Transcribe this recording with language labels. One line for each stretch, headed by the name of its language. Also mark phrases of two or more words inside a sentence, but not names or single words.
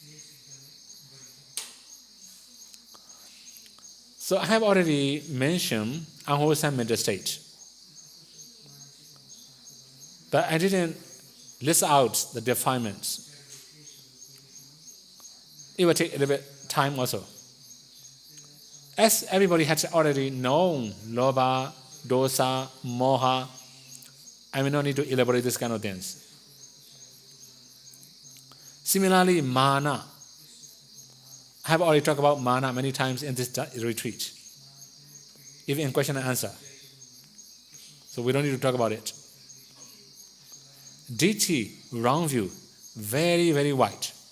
English: So I have already mentioned unwholesome mental state, but I didn't list out the defilements. It will take a little bit time also. As everybody has already known
Pali: lobha, dosa, moha,
English: I will not need to elaborate this kind of things. Similarly, mana. I have already talked about mana many times in this retreat, even in question and answer. So we don't need to talk about it. Ditthi, wrong view, very, very wide.